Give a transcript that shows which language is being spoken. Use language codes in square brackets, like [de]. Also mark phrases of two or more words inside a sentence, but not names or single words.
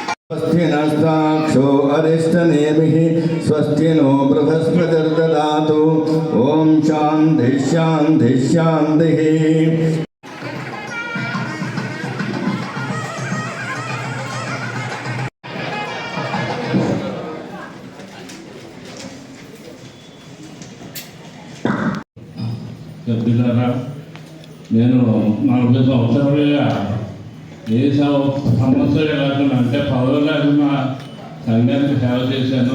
[sa] स्वस्ति नस्ताक्षो अरिष्टनेमिः स्वस्ति नो बृहस्पतिर्ददातु ॐ शान्ति शान्ति शान्तिः। [te] సభ్యులారా, నేను 40 సంవత్సరాలుగా ఏ సమస్య లేకుండా అంటే పదవి లేకుండా సంఘానికి సేవ చేశాను.